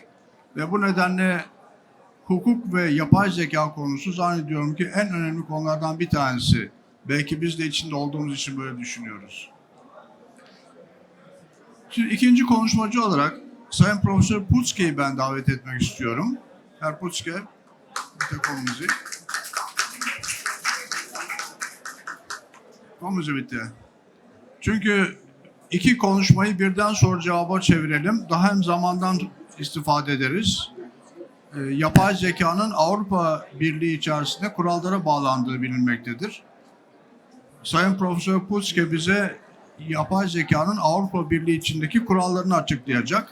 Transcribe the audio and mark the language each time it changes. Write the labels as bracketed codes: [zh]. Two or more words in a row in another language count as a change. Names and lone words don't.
[tr] Ve bu nedenle hukuk ve yapay zeka konusu zannediyorum ki en önemli konulardan bir tanesi. Belki biz de içinde olduğumuz için böyle düşünüyoruz. Şimdi ikinci konuşmacı olarak Sayın Profesör Putzke'yi ben davet etmek istiyorum. [de] Herr Putzke, bitte kommen Sie. Kommen Sie bitte. [tr] Çünkü iki konuşmayı birden soru cevaba çevirelim. Daha hem zamandan istifade ederiz. Yapay zekanın Avrupa Birliği içerisinde kurallara bağlandığı bilinmektedir. Sayın Profesör Putzke bize yapay zekanın Avrupa Birliği içindeki kurallarını açıklayacak.